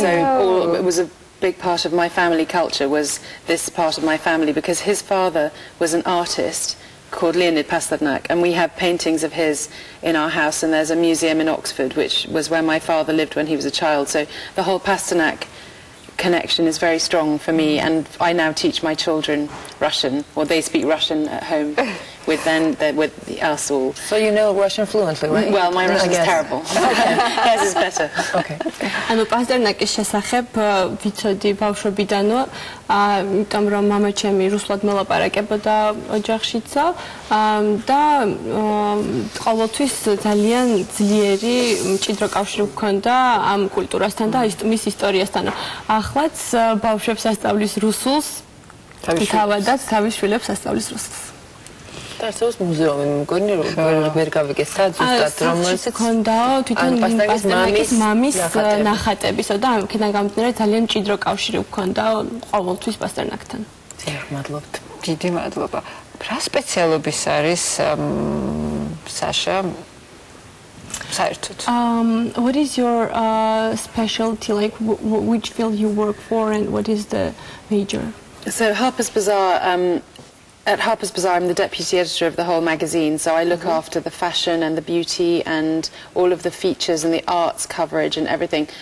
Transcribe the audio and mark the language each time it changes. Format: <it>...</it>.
<en>So it was a big part of my family culture, was this part of my family, because his father was an artist called Leonid Pasternak, and we have paintings of his in our house, and there's a museum in Oxford which was where my father lived when he was a child. So the whole Pasternak connection is very strong for me, and I now teach my children Russian, or they speak Russian at home with us all. So you know Russian fluently, right? Well, my Russian is terrible. Hers is better. Okay.</en> <ka>ანუ პასტერნაკის შესახებ ვიცოდი ბავშვობიდანო, იმიტომ რომ მამაჩემი რუსულად მოლაპარაკებოდა ოჯახშიცო და ყოველთვის ძალიან ძლიერი მჭიდრო კავშირი ჰქონდა ამ კულტურასთან და მის ისტორიასთან. ახლაც ბავშვებს ასწავლის რუსულს, თავადაც თავის შვილებს ასწავლის რუსულს. Tarsos მუზეუმი მგონი ვერ გავიგეცა ზუსტად რომელიც ქონდაო თვითონ პასტერნაკის მამის ნახატებისა და აქედან გამომდინარე ძალიან მჭიდრო კავშირი ჰქონდაო ყოველთვის პასტერნაკთან. მადლობთ. დიდი მადლობა. რა სპეციალობის არის საშა საერთოდ.</ka> <en>What is your specialty, like which field you work for and what is the major? So Harper's Bazaar, at Harper's Bazaar I'm the deputy editor of the whole magazine, so I look after the fashion and the beauty and all of the features and the arts coverage and everything.</en>